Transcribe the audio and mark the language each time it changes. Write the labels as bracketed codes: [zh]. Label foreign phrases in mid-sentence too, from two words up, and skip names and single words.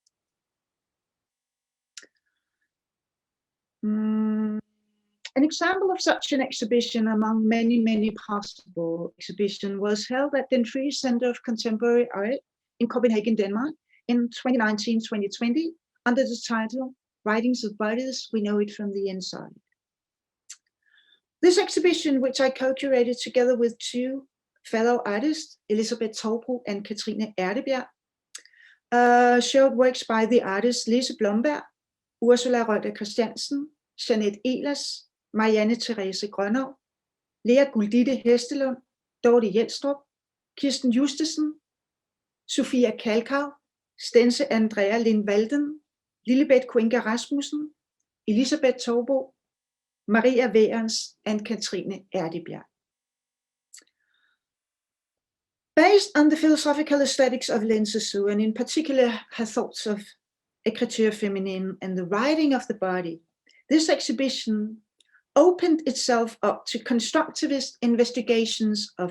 [en] An example of such an exhibition among many, many possible exhibitions was held at Den Frie Center of Contemporary Art in Copenhagen, Denmark in 2019-2020 under the title Writings of Bodies, We Know It From the Inside. This exhibition, which I co-curated together with two fellow artists, Elisabeth Torbro and Katrine Erdebjerg, showed works by the artists Lise Blomberg, Ursula Røder Christiansen, Jeanette Ehlers, Marianne Therese Grønov, Lea Gulditte Hestelund, Dorte Jelstrup, Kirsten Justesen, Sofia Kalkau, Stense Andrea Lindvalden, Lillebeth Kuenka Rasmussen, Elisabeth Torbro, Maria Wehrens, and Katrine Erdebjerg. Based on the philosophical aesthetics of Lin Suzhou, and in particular her thoughts of [fr] écriture féminine [en] and the writing of the body, this exhibition opened itself up to constructivist investigations of